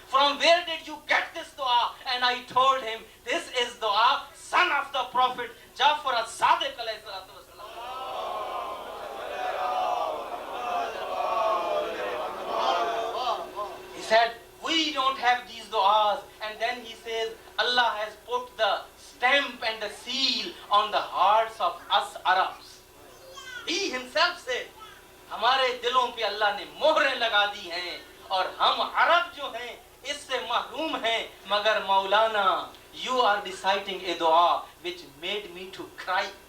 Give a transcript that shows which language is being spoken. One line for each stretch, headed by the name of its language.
English: From where did you get this dua?" And I told him, "This is dua, son of the Prophet Ja'far as-Sadiq alayhi salatu wasalam." He said, "We don't have these du'as." And then he says, Allah has put the stamp and the seal on the hearts of us Arabs. He himself said,
Urdu: ہمارے دلوں پہ اللہ نے مہریں لگا دی ہیں اور ہم عرب جو ہیں اس سے محروم ہیں.
English: مگر مولانا, you are reciting a dua which made me to cry.